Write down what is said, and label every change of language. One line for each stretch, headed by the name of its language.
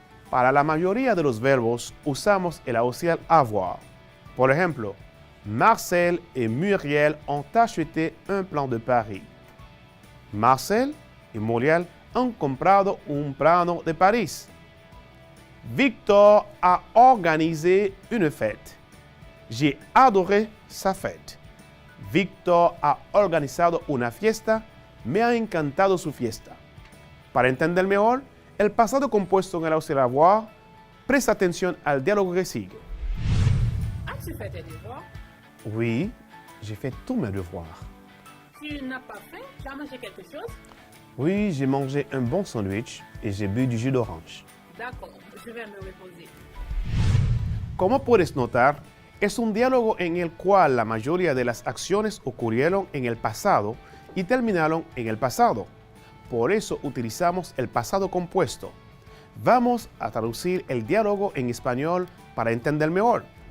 Spanish: Para la mayoría de los verbos usamos el auxiliar avoir. Por ejemplo,
French: Marcel et Muriel ont acheté un plan de Paris.
Spanish: Marcel y Muriel han comprado un plano de París.
French: Victor a organisé une fête. J'ai adoré sa fête.
Spanish: Victor ha organizado una fiesta. Me ha encantado su fiesta. Para entender mejor el pasado compuesto en el auxiliar avoir, presta atención al diálogo que sigue.
French: As-tu fait tes devoirs? Oui, j'ai fait tous mes devoirs. Tu n'as pas faim? Tu as mangé quelque chose? Oui, j'ai mangé un bon sandwich et j'ai bu du jus d'orange. D'accord, je vais me reposer.
Spanish: Como puedes notar, es un diálogo en el cual la mayoría de las acciones ocurrieron en el pasado y terminaron en el pasado. Por eso utilizamos el pasado compuesto. Vamos a traducir el diálogo en español para entender mejor.